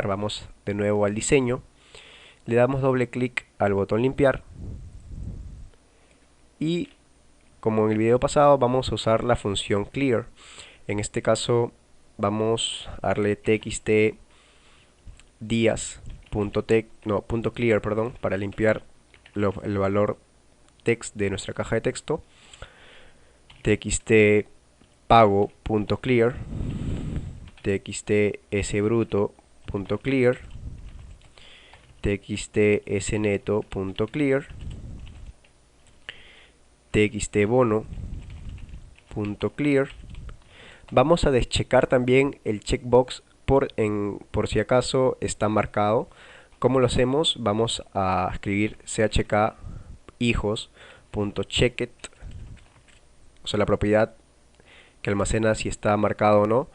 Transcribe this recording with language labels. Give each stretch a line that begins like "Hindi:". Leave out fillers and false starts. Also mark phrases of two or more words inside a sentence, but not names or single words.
Spanish: Vamos de nuevo al diseño, le damos doble clic al botón limpiar y, como en el video pasado, vamos a usar la función clear. En este caso vamos a darle txt punto clear, perdón, para limpiar el valor text de nuestra caja de texto. Txt pago.clear, txt sbruto.clear, txt sneto.clear, txt bono.clear. Vamos a deschecar también el checkbox por si acaso está marcado. ¿Cómo lo hacemos? Vamos a escribir chk hijos.checked, o sea, la propiedad que almacena si está marcado o no.